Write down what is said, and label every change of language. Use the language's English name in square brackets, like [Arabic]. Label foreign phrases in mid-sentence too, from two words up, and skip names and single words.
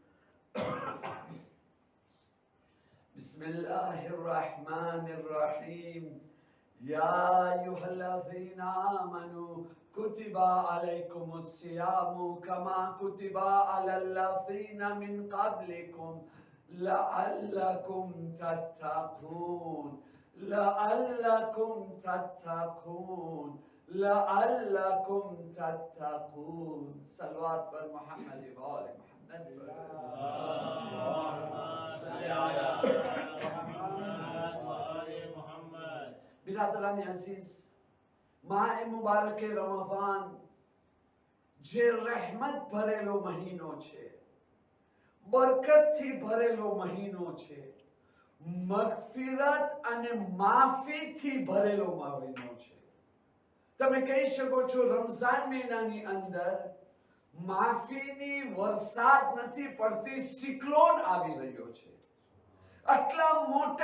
[Arabic] بسم الله الرحمن الرحيم يا أيها الذين آمنوا كتب عليكم الصيام كما كتب على الذين من قبلكم لعلكم تتقون لعلكم تتقون لعلكم تتقون [Persian] صلوات بر محمد و آل محمد [Arabic] اللهم صل على محمد وآل محمد. [Persian] برادران عزیز ماه مبارک رمضان [Gujarati] જે રહેમત ભરેલો મહિનો છે બરકતથી ભરેલો મહિનો છે મગફિરત અને માફીથી ભરેલો મહિનો છે તમે કહી શકો છો રમઝાન મહિનાની અંદર માફીની વરસાદ નથી પડતી સિક્લોન આવી રહ્યો છે આટલા મોટા